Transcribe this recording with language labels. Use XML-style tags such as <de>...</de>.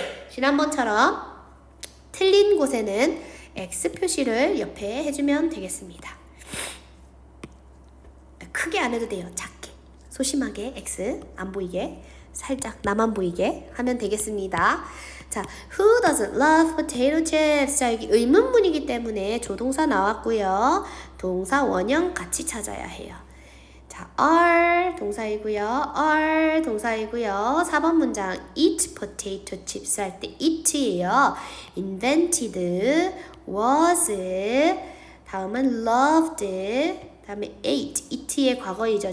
<ko>지난번처럼 틀린 곳에는 X 표시를 옆에 해주면 되겠습니다. 크게 안 해도 돼요. 작게, 소심하게 X 안 보이게, 살짝 나만 보이게 하면 되겠습니다.</ko> <en>자, who doesn't love potato chips?</en> <ko>자, 여기 의문문이기 때문에 조동사 나왔고요. 동사 원형 같이 찾아야 해요. 자, are 동사이고요. are 동사이고요. 4번 문장</ko> <en>eat potato chips</en> <ko>할 때 eat예요. invented, was, 다음은 loved, 다음에 eat의 과거이죠.</ko>